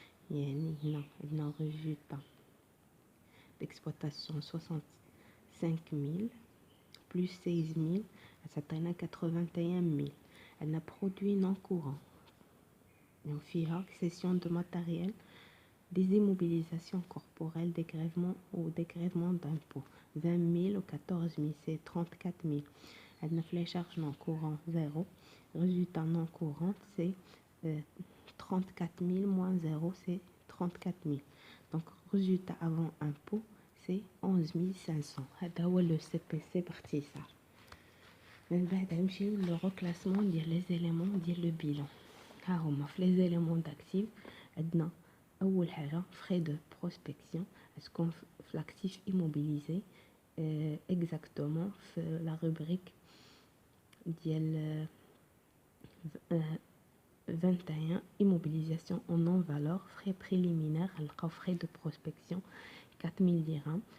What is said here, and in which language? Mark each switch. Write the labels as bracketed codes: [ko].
[ar] يعني هنا عندنا résultat d'exploitation 65 000 plus 16 000 عطينا 81 000. عندنا [fr] produit non courant donc [ar] فيها [fr] cession de matériel, des immobilisations corporelles, dégrèvement ou dégrèvement d'impôts 20 000 ou 14 000 c'est 34 000. [ar] عندنا في [fr] les charges non courant 0. résultat non courant c'est 34 000 moins 0 c'est 34 000. donc résultat avant impôt c'est 11 500. [ar] هذا هو le CPC باختصار. من بعد نمشيو لو reclassement ديال les éléments ديال le bilan. ها هما في [fr] les éléments d'actifs [ar] عندنا اول حاجه [fr] frais de prospection [ar] اسكون في [fr] l'actif immobilisé exactement في la rubrique ديال 21 immobilisation en non-valeur frais préliminaires [ar] نلقاو [fr] frais de prospection 4 000 dirhams.